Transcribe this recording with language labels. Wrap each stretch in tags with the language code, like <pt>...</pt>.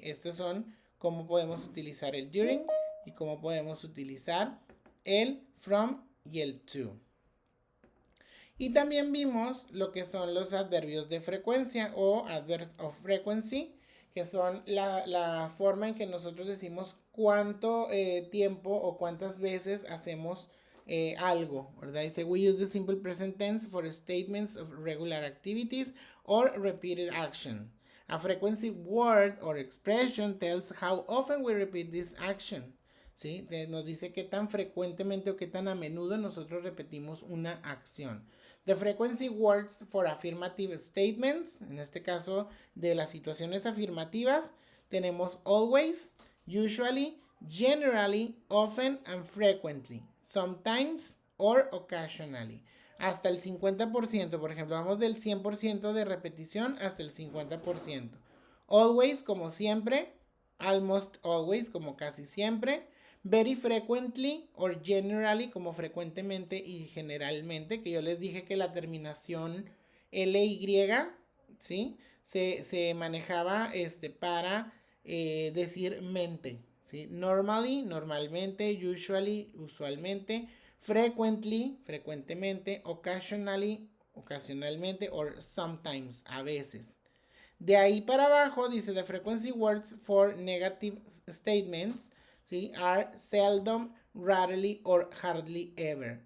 <es>Estos son cómo podemos utilizar el during y cómo podemos utilizar el from y el to. Y también vimos lo que son los adverbios de frecuencia o</es> <en>adverbs of frequency,</en> <es>que son la forma en que nosotros decimos cuánto tiempo o cuántas veces hacemos algo, ¿verdad?</es> <en>Dice, we use the simple present tense for statements of regular activities or repeated action. A frequency word or expression tells how often we repeat this action,</en> <es>¿sí? Nos dice qué tan frecuentemente o qué tan a menudo nosotros repetimos una acción.</es> <en>The frequency words for affirmative statements,</en> <es>en este caso de las situaciones afirmativas, tenemos</es> <en>always, usually, generally, often and frequently. Sometimes or occasionally.</en> <es>Hasta el 50%, por ejemplo, vamos del 100% de repetición hasta el 50%. Always, como siempre.</es> <en>Almost always,</en> <es>como casi siempre.</es> <en>Very frequently or generally,</en> <es>como frecuentemente y generalmente, que yo les dije que la terminación LY, ¿sí? Se manejaba para decir mente. ¿Sí? Normally, normalmente, usually, usualmente, frequently, frecuentemente, occasionally, ocasionalmente, or sometimes, a veces. De ahí para abajo dice</es> <en>the frequency words for negative statements,</en> <es>¿sí?</es> <en>Are seldom, rarely, or hardly ever.</en>